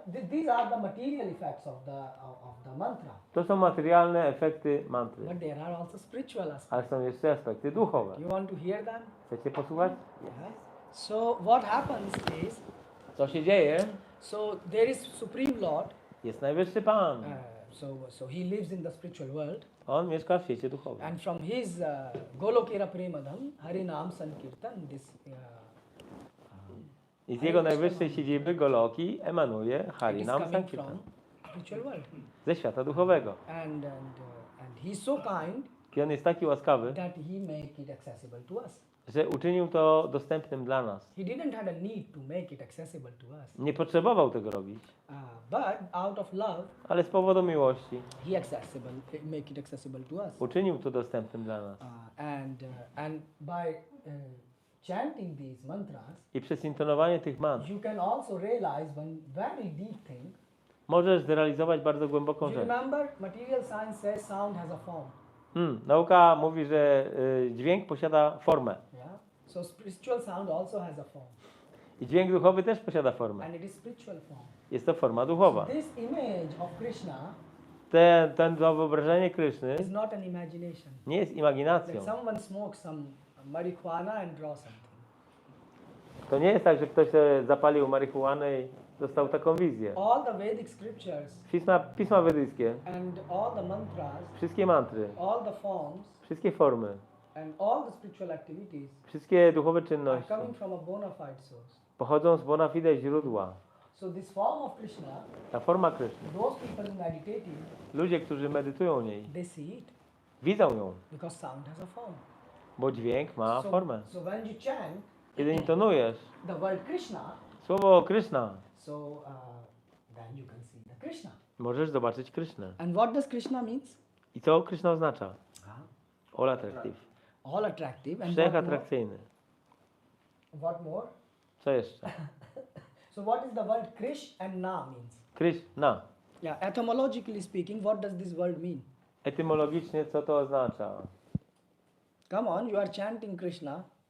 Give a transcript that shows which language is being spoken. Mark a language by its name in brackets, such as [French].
[English] These are the material effects of the mantra. [Polish] To są materialne efekty mantry, [English] But there are also spiritual aspects. [Polish] ale są jeszcze aspekty duchowe. [English] You want to hear them? [Polish] Chcecie posłuchać? [English] Yes. So what happens is, [Polish] Co się dzieje? [English] so there is Supreme Lord. [Polish] Jest Najwyższy Pan. [English] So he lives in the spiritual world, [Polish] On mieszka w świecie duchowym. [English] and from his Golokera Premadam, Harinam Sankirtan, this [Polish] I z jego najwyższej siedziby Goloki emanuje [English] it is [Polish] Harinam [English] coming [Polish] Sankirtan. [English] from spiritual world, [Polish] Ze świata duchowego. [English] and he's so kind [Polish] I on jest taki łaskawy, [English] that he make it accessible to us. [Polish] że uczynił to dostępnym dla nas. [English] He didn't have a need to make it accessible to us, [Polish] Nie potrzebował tego robić, [English] but out of love, [Polish] ale z powodu miłości [English] he make it accessible to us. [Polish] uczynił to dostępnym dla nas. [English] And by chanting these mantras, [Polish] I przez intonowanie tych mantr [English] you can also realize one very deep thing. [Polish] możesz zrealizować bardzo głęboką [English] You [Polish] rzecz. [English] remember, material science says sound has a form. [Polish] Nauka mówi, że dźwięk posiada formę. [English] Yeah. So spiritual sound also has a form, [Polish] I dźwięk duchowy też posiada formę. [English] and it is spiritual form. [Polish] Jest to forma duchowa. [English] This image of Krishna [Polish] To wyobrażenie Kryszny [English] is not an imagination. [Polish] nie jest [English] Like [Polish] imaginacją. [English] someone smokes some marijuana and draws something. [Polish] To nie jest tak, że ktoś zapalił marihuanę i dostał taką wizję. [English] All the Vedic scriptures [Polish] Pisma wedyjskie, [English] and all the mantras, [Polish] wszystkie mantry, [English] all the forms, [Polish] wszystkie formy, [English] and all the spiritual activities [Polish] wszystkie duchowe [English] are [Polish] czynności [English] coming from a bona fide source. [Polish] pochodzą z bona fide źródła. [English] So this form of Krishna, [Polish] Ta forma Kryszny. [English] those people meditating, [Polish] Ludzie, którzy medytują niej, [English] they see it [Polish] widzą ją, [English] because sound has a form. [Polish] bo dźwięk ma formę. [English] So when you chant [Polish] Kiedy intonujesz [English] the word Krishna, [Polish] słowo Kryszna, [English] so then you can see the Krishna. [Polish] możesz zobaczyć Krysznę. [English] And what does Krishna means? [Polish] I co Kryszna oznacza? [English] All attractive. All attractive. And [Polish] Wszechatrakcyjny. [English] what more? [Polish] Co jeszcze? [English] So what is the word Krish and Na means? [Polish] Kryszna. [English] Yeah, etymologically speaking, what does this word mean? [Polish] Etymologicznie co to oznacza? [English] Come on, you are chanting Krishna.